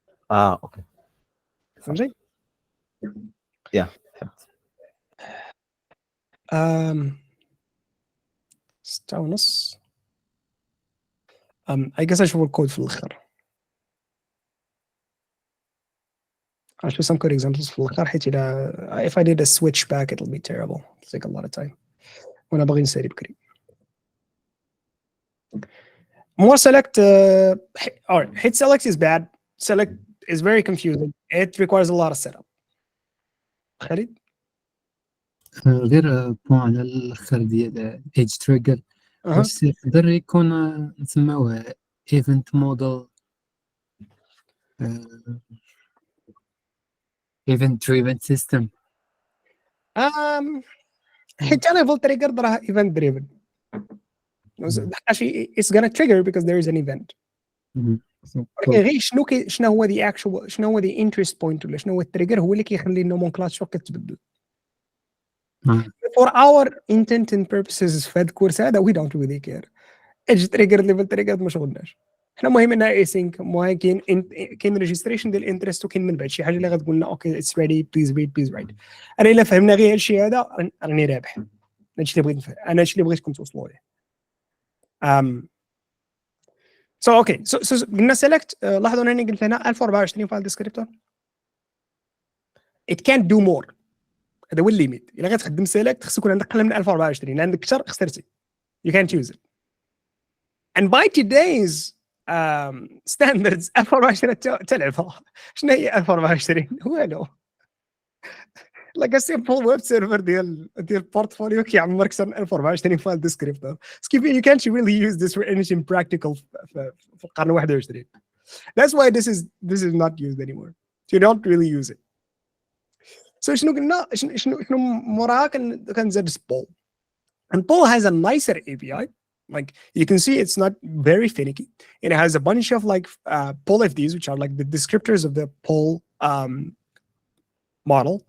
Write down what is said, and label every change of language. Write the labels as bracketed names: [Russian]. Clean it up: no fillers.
[Arabic] اوكي فهمتي؟ يا ستة ونص. I guess اشوف الكود في الاخر. [English] اشوف some code examples [Arabic] في الاخر حيت الى [English] if I did a switch back it'll be terrible. It'll take a lot of time. [Arabic] وانا باغي نسالي بكري. [English] More select alright, hit select is bad. Select is very confusing. It requires a lot of setup. [Arabic] خالد؟ غير بوان على الاخر ديال ايدج تريجر واش يقدر يكون نسموه ايفنت موديل ايفنت دريفن سيستم. [English] حتى level trigger راه event driven. Actually, it's gonna trigger because there is an event. [Arabic] غير شنو هو the actual شنو هو [English] the interest point [Arabic] ولا شنو هو التريجر هو اللي كيخلي النومنكلاتشر كتبدل. [English] For our intent and purposes [Arabic] في هذا الكورس هذا [English] we don't really care. [Arabic] edge trigger level trigger ما شغلناش. حنا المهم انها async المهم كاين ريجستريشن ديال الانترست وكاين من بعد شي حاجه اللي غتقول لنا اوكي اتس ريدي بليز ريد بليز رايت. انا الا فهمنا غير هادشي هذا راني رابح. هادشي اللي بغيت نفهم انا هادشي اللي بغيتكم توصلوا ليه. So okay so قلنا select لاحظوا انني قلت هنا 1024 فايل ديسكريبتور. [English] It can't do more. [Arabic] هذا هو الليميت. الا غتخدم select خصك يكون عندك اقل من 1024 عندك اكثر خسرتي. [English] You can't use it. And by today's standards 1024 تلعبها. [Arabic] شنو هي 1024 والو. [English] like a simple web server ديال portfolio كيعمر اكثر من 1024 file descriptor. You can't really use this for anything practical [Arabic] في القرن 21. [English] That's why this is not used anymore. You don't really use it. [Arabic] So شنو قلنا شنو موراها كنزاد Pol. [English] And Pol has a nicer API. Like you can see it's not very finicky. It has a bunch of like Pol FDs which are like the descriptors of the Pol model.